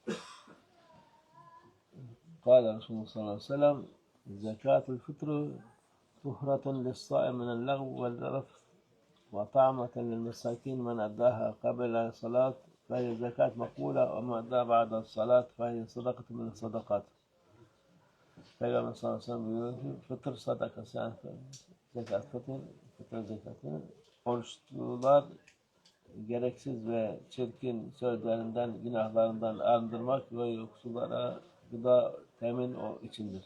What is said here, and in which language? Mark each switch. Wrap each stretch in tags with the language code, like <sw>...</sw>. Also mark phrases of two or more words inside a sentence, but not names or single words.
<ar>قال رسول الله صلى الله عليه وسلم: زكاة الفطر طهرة للصائم من اللغو والرفث وطعمة للمساكين من أداها قبل الصلاة فهي زكاة مقبولة وما أداها بعد الصلاة فهي صدقة من الصدقات.</ar> <tr>Peygamber</tr> <ar>صلى الله عليه وسلم</ar> <tr>buyuruyor ki fıtır sadakası yani zekat fıtır zekatı oruçlular gereksiz ve çirkin sözlerinden, günahlarından arındırmak ve yoksullara gıda temin o içindir.</tr>